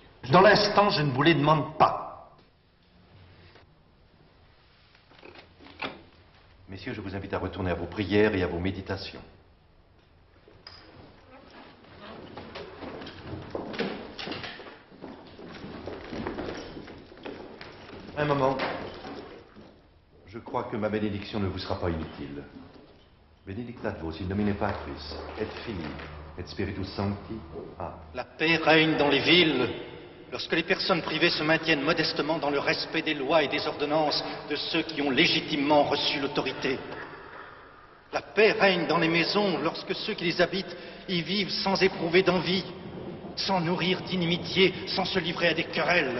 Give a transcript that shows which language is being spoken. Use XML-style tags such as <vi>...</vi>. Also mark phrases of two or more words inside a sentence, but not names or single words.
<fr>Dans l'instant, je ne vous les demande pas. Messieurs, je vous invite à retourner à vos prières et à vos méditations. Un moment. Je crois que ma bénédiction ne vous sera pas inutile.</fr> <la>Benedictat vos in nomine Patris, et Filii, et Spiritus Sancti. Ah.</la> <fr>La paix règne dans les villes lorsque les personnes privées se maintiennent modestement dans le respect des lois et des ordonnances de ceux qui ont légitimement reçu l'autorité. La paix règne dans les maisons lorsque ceux qui les habitent y vivent sans éprouver d'envie, sans nourrir d'inimitié, sans se livrer à des querelles.</fr>